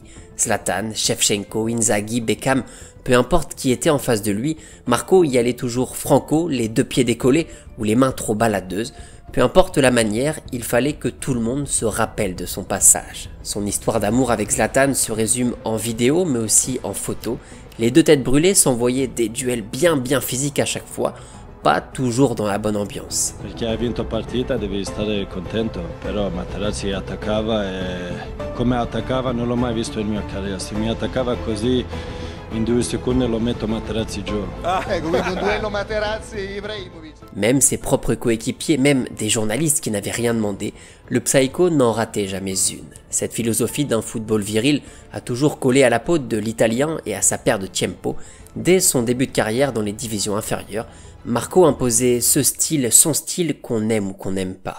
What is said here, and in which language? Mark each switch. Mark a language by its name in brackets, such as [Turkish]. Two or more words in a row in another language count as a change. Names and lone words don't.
[French] Zlatan, Shevchenko, Inzaghi, Beckham, peu importe qui était en face de lui, Marco y allait toujours franco, les 2 pieds décollés ou les mains trop baladeuses. Peu importe la manière, il fallait que tout le monde se rappelle de son passage. Son histoire d'amour avec Zlatan se résume en vidéo mais aussi en photo. Les 2 têtes brûlées s'envoyaient des duels bien physiques à chaque fois, pas toujours dans la bonne ambiance. [Italian] Perché hai vinto partita devi stare contento, però Materazzi attaccava e come attaccava non l'ho mai visto in mia carriera. Se mi attaccava così in 2 secondi lo metto Materazzi giù. Ecco, quindi un duello Materazzi-Ibrahimovic. [French] Même ses propres coéquipiers, même des journalistes qui n'avaient rien demandé, le Psycho n'en ratait jamais une. Cette philosophie d'un football viril a toujours collé à la peau de l'Italien et à sa paire de Tiempo. Dès son début de carrière dans les divisions inférieures, Marco imposait ce style, son style qu'on aime ou qu'on n'aime pas.